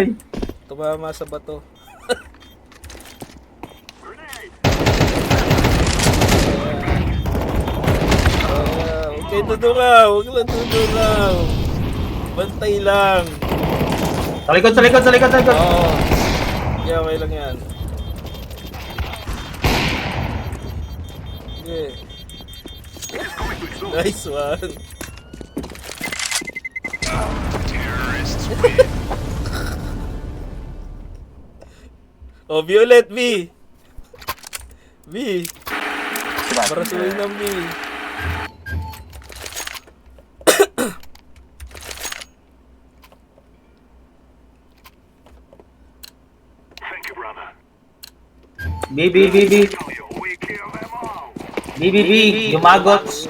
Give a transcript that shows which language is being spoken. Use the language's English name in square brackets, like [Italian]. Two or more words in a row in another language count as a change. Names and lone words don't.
[Filipino] Tumama sa bato. Huwag kayo dudungaw. Huwag lang dudungaw. Bantay lang. Sa likod. Oo. Okay lang yan. Sige. [English] Nice one. [Filipino] Oh, Violet, B. B. [Chinese] 是吧？ [Filipino] Barasuin ng B. B, B, B, B. B, B, B. Gumagots.